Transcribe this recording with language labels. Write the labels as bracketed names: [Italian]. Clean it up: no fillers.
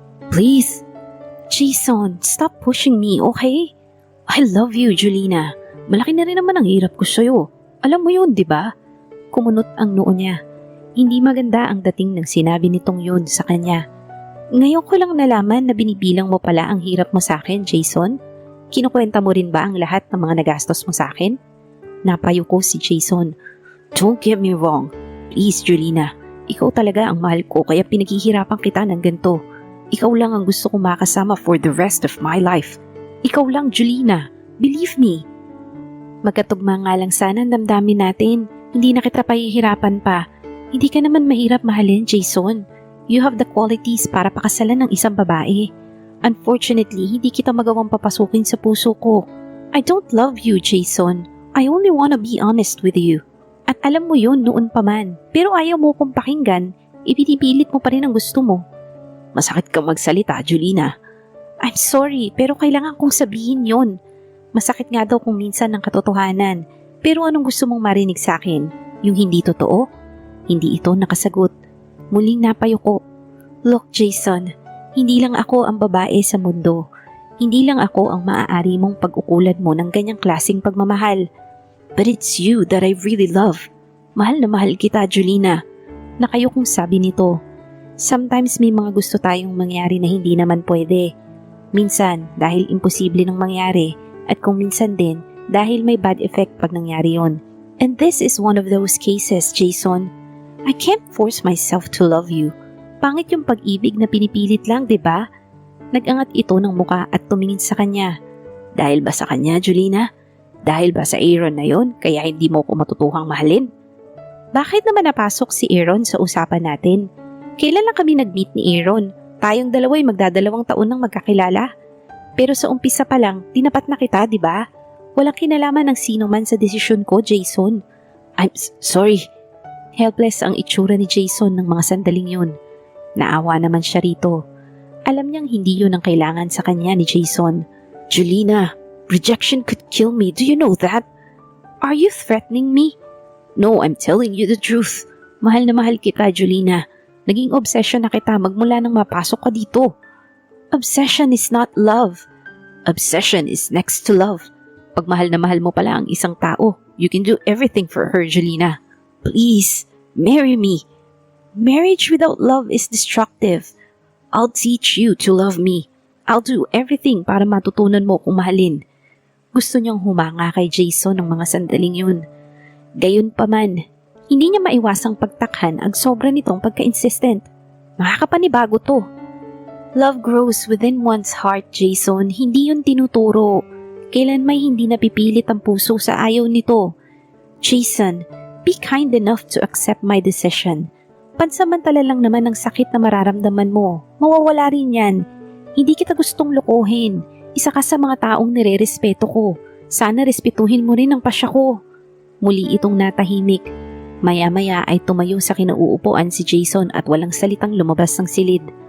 [English] Please, Jason, stop pushing me, okay? I love you, Jolina. [Filipino] Malaki na rin naman ang hirap ko sa'yo. Alam mo yun, di ba? Kumunot ang noo niya. Hindi maganda ang dating ng sinabi nitong yun sa kanya. Ngayon ko lang nalaman na binibilang mo pala ang hirap mo sa akin, Jason. Kinukwenta mo rin ba ang lahat ng mga nagastos mo sa akin? Napayo ko si Jason. [English] Don't get me wrong. Please, [Filipino] Jolina. Ikaw talaga ang mahal ko kaya pinaghihirapan kita ng ganito. Ikaw lang ang gusto kong makasama [English] for the rest of my life. [Filipino] Ikaw lang, Jolina. [English] Believe me. [Filipino] Magkatugma nga lang sana ang damdamin natin. Hindi na kita pahihirapan pa. Hindi ka naman mahirap mahalin, Jason. [English] You have the qualities [Filipino] para pakasalan ng isang babae. Unfortunately, hindi kita magawang papasukin sa puso ko. [English] I don't love you, Jason. I only wanna be honest with you. [Filipino] At alam mo yun noon pa man. Pero ayaw mo kong pakinggan, ipinipilit mo pa rin ang gusto mo. Masakit kang magsalita, Julina. [English] I'm sorry, [Filipino] pero kailangan kong sabihin yon. Masakit nga daw kung minsan ng katotohanan. Pero anong gusto mong marinig sa akin? Yung hindi totoo? Hindi ito nakasagot. Muling napayuko. Look, Jason, hindi lang ako ang babae sa mundo. Hindi lang ako ang maaari mong pag-ukulan mo ng ganyang klaseng pagmamahal. [English] But it's you that I really love. [Filipino] Mahal na mahal kita, Julina. Nakayukong sabi nito. Sometimes may mga gusto tayong mangyari na hindi naman pwede. Minsan dahil imposible nang mangyari at kung minsan din dahil may bad effect pag nangyari yon. [English] And this is one of those cases, Jason. I can't force myself to love you. [Filipino] Pangit yung pag-ibig na pinipilit lang, di ba? Nag-angat ito ng muka at tumingin sa kanya. Dahil ba sa kanya, Julina? Dahil ba sa Aaron na yon kaya hindi mo ko matutuhang mahalin? Bakit naman napasok si Aaron sa usapan natin? Kailan lang kami nag-meet ni Aaron? Tayong dalawa'y magdadalawang taon nang magkakilala. Pero sa umpisa pa lang, tinapat na kita, di ba? Walang kinalaman ng sino man sa desisyon ko, Jason. [English] I'm sorry. [Filipino] Helpless ang itsura ni Jason ng mga sandaling yun. Naawa naman siya rito. Alam niyang hindi yun ang kailangan sa kanya ni Jason. [English] Julina, rejection could kill me. Do you know that? Are you threatening me? No, I'm telling you the truth. [Filipino] Mahal na mahal kita, Julina. Naging obsession na kita magmula nang mapasok ka dito. [English] Obsession is not love. Obsession is next to love. Pag mahal na mahal mo pala ang isang tao, you can do everything for her, Julina. Please, marry me. Marriage without love is destructive. I'll teach you to love me. I'll do everything [Filipino] para matutunan mo kung mahalin. Gusto niyang humanga kay Jason ng mga sandaling yun. Gayunpaman, hindi niya maiwasang pagtakhan ang sobra nitong pagka-insistent. Nakakapanibago to. [English] Love grows within one's heart, Jason. [Filipino] Hindi yun tinuturo. Kailan may hindi napipilit ang puso sa ayaw nito. [English] Jason, be kind enough to accept my decision. [Filipino] Pansamantala lang naman ang sakit na mararamdaman mo. Mawawala rin yan. Hindi kita gustong lokohin. Isa ka sa mga taong nire-respeto ko. Sana respetuhin mo rin ang pasya ko. Muli itong natahimik. Maya-maya ay tumayo sa kinauupuan si Jason at walang salitang lumabas ng silid.